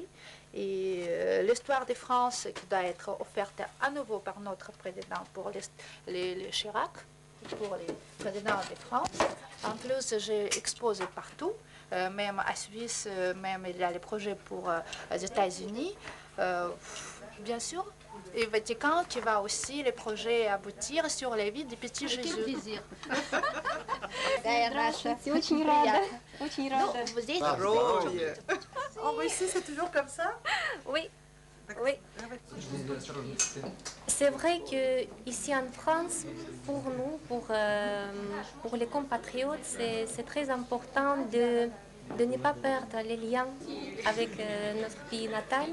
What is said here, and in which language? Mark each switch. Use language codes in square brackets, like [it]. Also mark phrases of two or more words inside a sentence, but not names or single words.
[fr] Et l'histoire de France qui doit être offerte à nouveau par notre président pour les Chirac, pour les présidents de France. En plus, j'ai exposé partout, même à Suisse, même il y a les projets pour les États-Unis, bien sûr. Et Vatican qui va aussi les projets aboutir sur la vie du petit Jésus. [ru] Здравствуйте, очень рада. Очень рада. [fr] Vous êtes... En Russie, c'est toujours comme ça? Oui. Oui. C'est vrai que ici en France, pour nous, pour les compatriotes, c'est très important de ne pas perdre les liens avec notre pays natal.